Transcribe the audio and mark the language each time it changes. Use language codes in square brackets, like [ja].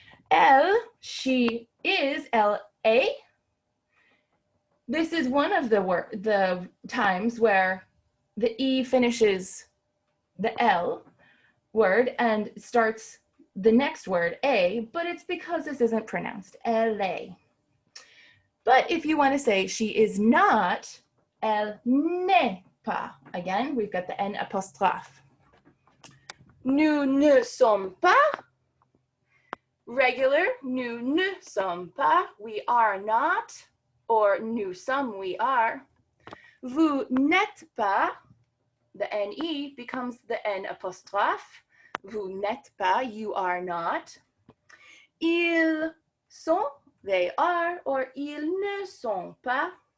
[en] Elle, she is, L-A. This is one of the times where the E finishes the L word and starts the next word, A, but it's because this isn't pronounced, L-A. But if you want to say she is not, [fr] elle n'est pas. [en] Again, we've got the N apostrophe. [fr] Nous ne sommes pas. [en] Regular, [fr] nous ne sommes pas. [en] We are not. Or [fr] nous sommes, [en] we are. [fr] Vous n'êtes pas. [en] The NE becomes the N apostrophe. [fr] Vous n'êtes pas, [en] you are not. [fr] Ils sont, [en] they are, or [fr] ils ne sont pas.